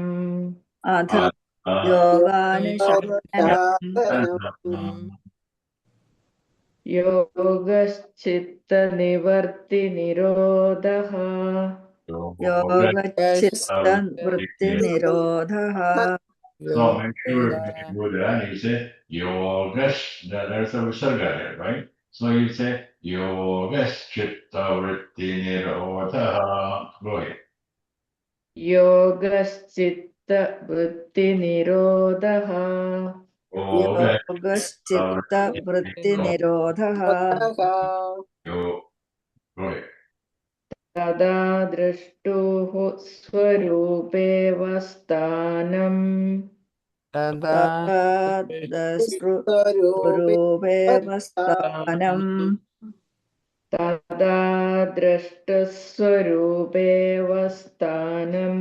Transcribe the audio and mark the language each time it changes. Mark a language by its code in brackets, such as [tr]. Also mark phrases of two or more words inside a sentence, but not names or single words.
[sa] Atha yogānuśāsanam. Yogaś citta-vṛtti-nirodhaḥ. Yogaś citta-vṛtti-nirodhaḥ. [en] So make sure when you do that, you say Yogaś, there's a visarga there, right? So you say [sa] Yogaś citta-vṛtti-nirodhaḥ. [en] Go ahead. [sa] Yogaś citta-vṛtti-nirodhaḥ. Yogaś citta-vṛtti-nirodhaḥ. [en] Go ahead. [sa] Tadā draṣṭuḥ svarūpe'vasthānam. Tadā draṣṭuḥ. Tadā draṣṭuḥ-svarūpe'vasthānam.